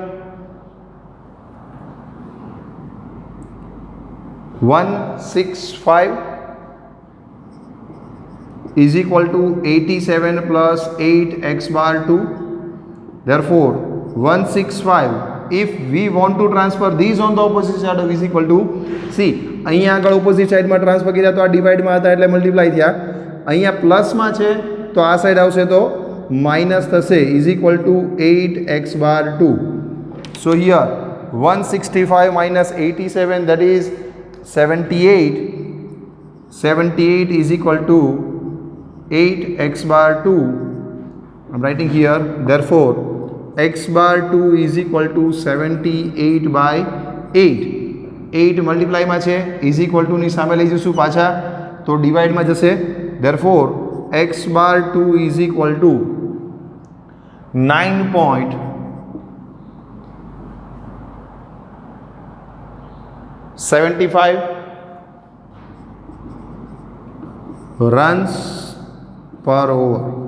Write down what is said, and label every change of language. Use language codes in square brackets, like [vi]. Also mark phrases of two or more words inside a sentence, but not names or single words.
[en] 165 is equal to 87 plus 8 x bar 2. Therefore 165, if we want to transfer these on the opposite side of is equal to, see [gu] અહીંયા આગળ [en] opposite side [gu] માં ટ્રાન્સફર કર્યા તો આ ડિવાઇડમાં હતા એટલે મલ્ટીપ્લાય થયા, અહીંયા પ્લસમાં છે તો આ સાઈડ આવશે તો માઇનસ થશે, [en] is equal to 8 x bar 2. So here 165 minus 87, that is 78. 78 is equal to 8 x bar 2. I'm writing here, therefore x bar 2 is equal to 78 by 8. [gu] 8 multiply માં છે, [en] is equal to [gu] ની સામે લઈ જઈશું પાછા તો ડિવાઇડ માં જશે, [en] therefore x bar 2 is equal to 9.75 runs per over.